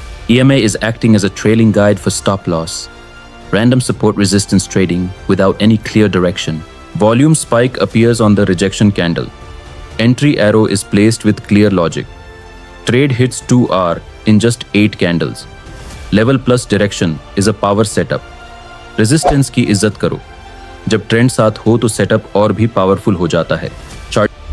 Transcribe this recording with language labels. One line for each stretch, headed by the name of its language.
English: EMA is acting as a trailing guide for stop loss. Random support resistance trading without any clear direction. Volume spike appears on the rejection candle. Entry arrow is placed with clear logic. Trade hits 2R in just 8 candles. Level plus direction is a power setup.
Hindi: Resistance की इज्जत करो. जब trend साथ हो तो setup और भी powerful हो जाता है. चार्ट